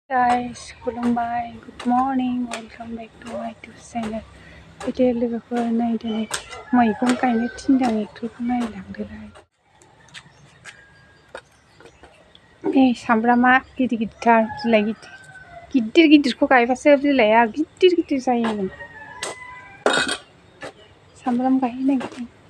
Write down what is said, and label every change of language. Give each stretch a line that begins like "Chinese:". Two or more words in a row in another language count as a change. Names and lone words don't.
Bodo: Guys, खुलुमबाय,
English: good morning, welcome back to my YouTube channel.
Bodo: गिदिर लोगोफोर नै दिनै मैगं गायनो थिनदों एक्टरखौ नायलांदोलाय। नै सामब्रामा गिदिर गिदिरथार बिलाइ गिदिर गिदिरखौ गायबासो बिलाइआ गिदिर गिदिर जायो। सामब्राम गायनो नागिरदों।